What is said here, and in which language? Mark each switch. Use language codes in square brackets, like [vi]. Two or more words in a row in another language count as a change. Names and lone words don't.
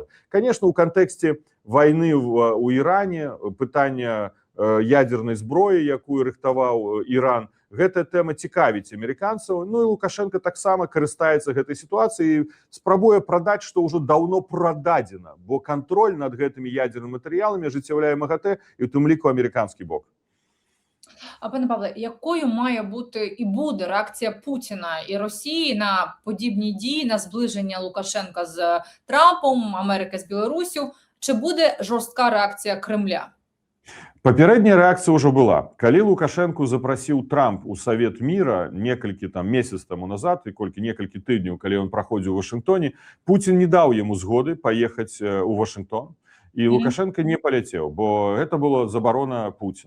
[be] Конечно, у кантэксце вайны ў Іране, пытання ядернай зброі, якую рыхтаваў Іран, гэтая тэма цікавіць амерыканцаў. Ну і Лукашенко таксама карыстаецца гэтай сітуацыяй і спрабуе прадаць, што ўжо даўно прададзена, бо кантроль над гэтымі ядернымі матэрыяламі ажыццяўляе МАГАТЭ і ў тым ліку амерыканскі бок. [uk] Пане Павле, якою має бути і буде реакція Путіна і Росії на подібні дії, на зближення Лукашенка з Трампом, Америки з Білоруссю? Чи буде жорстка реакція Кремля? [be] Папярэдняя рэакцыя ўжо была. Калі Лукашенко запрасіў Трамп у Савет мира некалькі месяц таму назад, і некалькі тыдняў, калі ён праходзіў у Вашынгтоне, Путін не даў яму згоды паехаць у Вашынгтон, і Лукашенко не паляцеў, бо гэта была забарона Путіна.